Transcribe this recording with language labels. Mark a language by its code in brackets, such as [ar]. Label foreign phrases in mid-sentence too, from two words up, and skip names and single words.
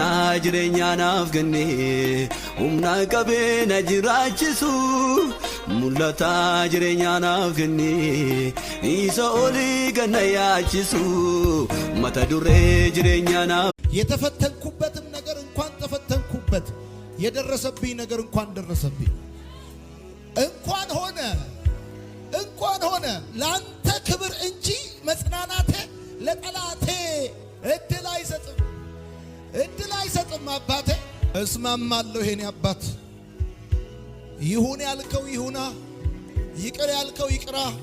[om] jireenya naaf kenne humna qabeenya jiraachisu mul'ata jireenya naaf kenne isa olii ganna yaachisu mata duree jireenya naaf [am] የተፈተንኩበትም ነገር እንኳን ተፈተንኩበት የደረሰብኝ ነገር እንኳን ደረሰብኝ እንኳን ሆነ ላንተ ክብር እንጂ መጽናናቴ ለጠላቴ እድል አይሰጥም አባቴ እስማማለሁ የኔ አባት ይሁን ያልከው ይሁና ይቅር ያልከው ይቅራ